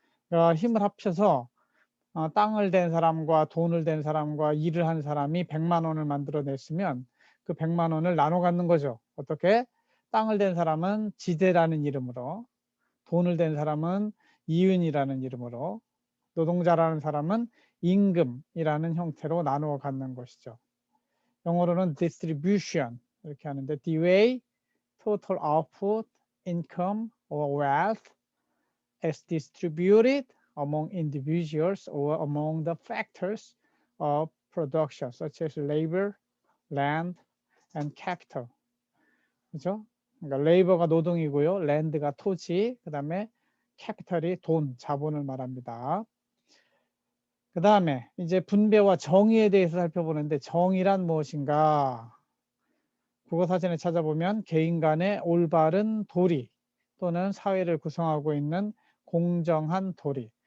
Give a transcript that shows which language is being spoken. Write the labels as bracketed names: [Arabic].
[Korean] 그러니까 힘을 합쳐서 땅을 댄 사람과 돈을 댄 사람과 일을 한 사람이 100만 원을 만들어냈으면 그 100만 원을 나눠 갖는 거죠. 어떻게? 땅을 댄 사람은 지대라는 이름으로, 돈을 댄 사람은 이윤이라는 이름으로, 노동자라는 사람은 임금이라는 형태로 나누어 갖는 것이죠. 영어로는 [English] distribution [Korean] 이렇게 하는데, [English] the way total output, income or wealth is distributed among individuals or among the factors of production, such as labor, land, and capital. [Korean] 그죠? 그러니까 레이버가 노동이고요, 랜드가 토지, 그 다음에 캐피털이 돈, 자본을 말합니다. 그 다음에 이제 분배와 정의에 대해서 살펴보는데, 정의란 무엇인가? 국어사전에 찾아보면 개인 간의 올바른 도리 또는 사회를 구성하고 있는 공정한 도리.